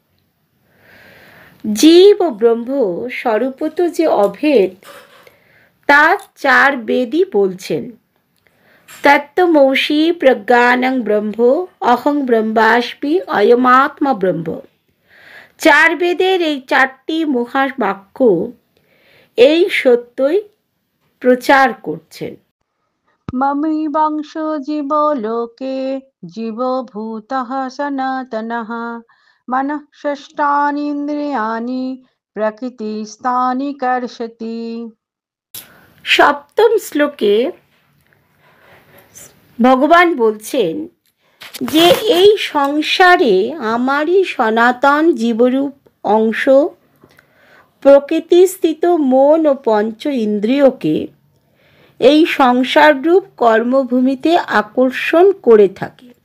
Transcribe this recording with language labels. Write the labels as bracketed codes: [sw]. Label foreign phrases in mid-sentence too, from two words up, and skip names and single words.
[bn] জীব ও ব্রহ্ম স্বরূপত যে অভেদ, তা 4 বেদই বলছেন। [sa] তত্ত্বমসি প্রজ্ঞানং ব্রহ্ম অহং ব্রহ্মাস্মি অয়মাত্মা ব্রহ্ম। [bn] 4 বেদের এই 4টি মহাবাক্য এই সত্যই প্রচার করছেন। [sa] ममीवांशो जीवो लोके जीवभूतः सनातनः मनः षष्ठानीन्द्रियाणि प्रकृतिस्थानि कर्षति। [bn] সপ্তম শ্লোকে ভগবান বলছেন যে এই সংসারে আমারই সনাতন জীবরূপ অংশ প্রকৃতিস্থিত মন ও পঞ্চ ইন্দ্রিয়কে এই সংসাররূপ কর্মভূমিতে আকর্ষণ করে থাকে।